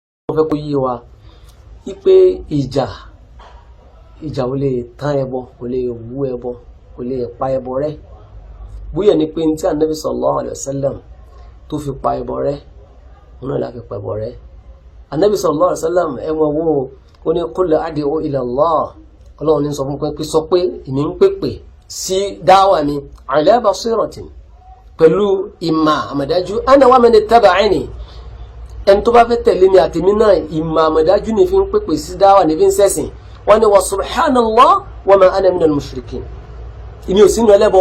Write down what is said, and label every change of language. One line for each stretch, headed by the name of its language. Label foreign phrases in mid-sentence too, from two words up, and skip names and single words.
Yoruba: wọ́n fẹ́ kó yé wa wípé ìjà ò lè tán ẹbọ, kò lè wú ẹbọ, kò lè pa ẹbọ rẹ́. Bóyá ni pé tí Ànábì
Arabic: صلى الله عليه وسلم
Yoruba: tó fi pa ẹbọ rẹ́, òun náà la fi pa ẹbọ rẹ́. Ànábì
Arabic: صلى الله عليه وسلم
Yoruba: ẹ̀wọ̀n wo ó ní
Arabic: قل أدعو إلى الله,
Yoruba: Ọlọ́run ní sọ fún pé sọ pé èmi ń pèpè sí dáwà mi
Arabic: على بصيرة,
Yoruba: pẹ̀lú ìmà àmọ̀dájú,
Arabic: أنا ومن اتبعني,
Yoruba: ẹni tó bá fẹ́ tẹ̀lé mi àtèmi náà ìmà àmọ̀dájú ní fi ń pèpè sí dáwà ní fi ń sẹ́sìn. Wọ́n ní
Arabic: وسبحان الله وما أنا من المشركين,
Yoruba: ìmí ò sínú ẹlẹ́bọ.